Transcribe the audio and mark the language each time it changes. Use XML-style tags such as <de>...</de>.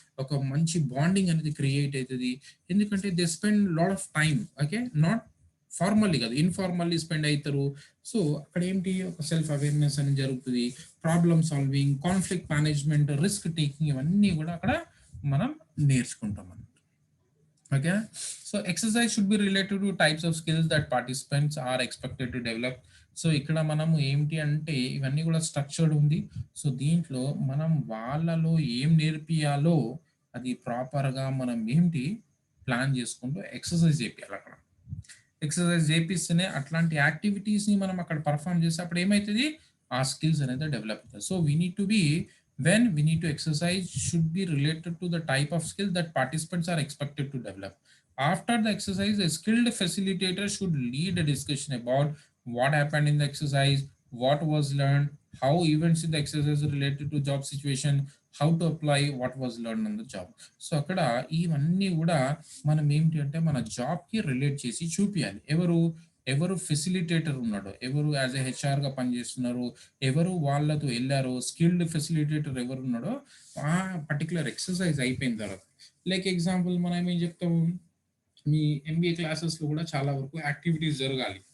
<te>ఒక మంచి బాండింగ్ అనేది క్రియేట్ అవుతుంది. ఎందుకంటే</te> <en>they spend lot of time, okay, not formally</en> <te>కాదు, ఇన్ఫార్మల్లీ స్పెండ్ అవుతారు. సో అక్కడ ఏంటి, ఒక సెల్ఫ్ అవేర్నెస్ అనేది జరుగుతుంది, problem solving, conflict management, risk taking, ఇవన్నీ కూడా అక్కడ మనం నేర్చుకుంటాం అన్నమాట.</te> <en>Okay, so exercise should be related to types of skills that participants are expected to develop.</en> <te>So ఇక్కడ మనము ఏంటి అంటే ఇవన్నీ కూడా స్ట్రక్చర్డ్ ఉంది. సో దీంట్లో మనం వాళ్ళలో ఏం నేర్పియాలో అది ప్రాపర్గా మనం ఏంటి ప్లాన్ చేసుకుంటూ ఎక్సర్సైజ్ చేయాలి అక్కడ. ఎక్సర్సైజ్ చేపిస్తేనే అట్లాంటి యాక్టివిటీస్ని మనం అక్కడ పర్ఫామ్ చేస్తే అప్పుడు ఏమవుతుంది, ఆ స్కిల్స్ అనేది డెవలప్ అవుతాయి.</te> <en>So we need to be when we need to exercise should be related to the type of skill that participants are expected to develop. After the exercise, a skilled facilitator should lead a discussion about what happened in the exercise, what was learned, how events in the exercise are related to job situation, how to apply what was learned on the job.</en> <te>So అక్కడ ఇవన్నీ కూడా మనం ఏంటి అంటే మన జాబ్కి relate చేసి చూపించాలి. ఎవరు ఎవరు ఫెసిలిటేటర్ ఉన్నాడో, ఎవరు యాజ్ ఎ హెచ్ఆర్గా పనిచేస్తున్నారు, ఎవరు వాళ్ళతో వెళ్ళారో, స్కిల్డ్ ఫెసిలిటేటర్ ఎవరు ఉన్నాడో ఆ పర్టికులర్ ఎక్సర్సైజ్ అయిపోయిన తర్వాత, లైక్ ఎగ్జాంపుల్ మనం ఏం చెప్తాము, మీ ఎంబీఏ క్లాసెస్లో కూడా చాలా వరకు యాక్టివిటీస్ జరగాలి.</te>